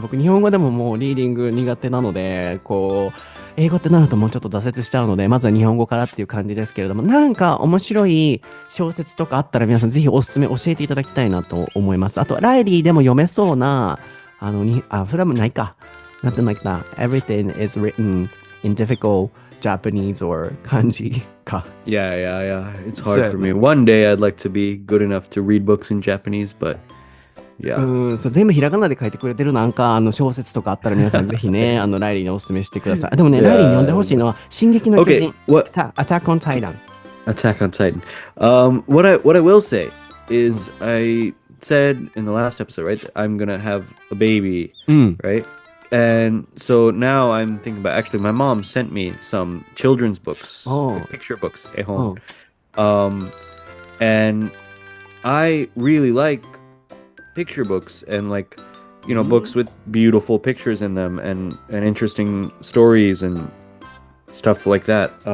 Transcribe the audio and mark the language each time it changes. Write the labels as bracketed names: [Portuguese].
[Japanese] 僕日本語でももうリーディング苦手なので、こう、英語ってなるともうちょっと挫折しちゃうので、まずは日本語からっていう感じですけれども、なんか面白い小説とかあったら皆さんぜひおすすめ教えていただきたいなと思います。あと、ライリーでも読めそうな、それはもうないか。 [English] Nothing like that. Everything is written in difficult Japanese or kanji [Japanese] か。 [English] Yeah. It's hard for me. One day I'd like to be good enough to read books in Japanese, but yeah. [Japanese] そう、全部ひらがなで書いてくれてるなんか、小説とかあったら皆さんぜひね、ライリーにおすすめしてください。でもね、ライリーに読んでほしいのは、進撃の巨 [English] Okay, [Japanese] 人、 [English] what Attack on Titan。 Attack on Titan. What I will say is I said in the last episode, right? I'm gonna have a baby, right? And so now I'm thinking about, actually, my mom sent me some children's books, Oh. like picture books, ehon. And I really like picture books and like, you know, books with beautiful pictures in them and interesting stories and stuff like that.